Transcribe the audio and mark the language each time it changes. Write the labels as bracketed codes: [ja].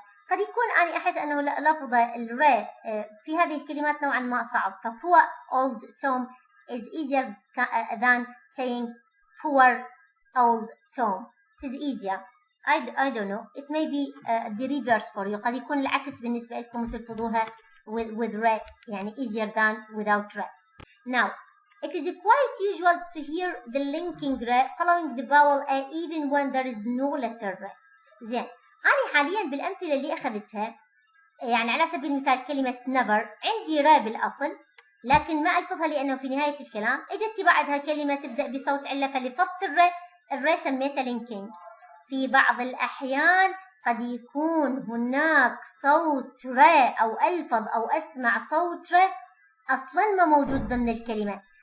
[ar] قد يكون أنا أحس أنه لفظ الري في هذه الكلمات نوعا ما صعب. [en] poor old Tom is easier than saying poor old Tom. It is easier. I don't know. It may be the reverse for you. [ar] قد يكون العكس بالنسبة لكم تلفظوها [en] with re, [ar] يعني [en] easier than without re. Now, it is quite usual to hear the linking re following the vowel a even when there is no letter re. [ar] زين. أنا حاليا بالأمثلة اللي أخذتها يعني على سبيل المثال كلمة never عندي را بالأصل لكن ما ألفظها لأنه في نهاية الكلام إجت بعدها كلمة تبدأ بصوت علة فلفظت الري سميتها linking. في بعض الأحيان قد يكون هناك صوت را أو ألفظ أو أسمع صوت را أصلا ما موجود ضمن الكلمة.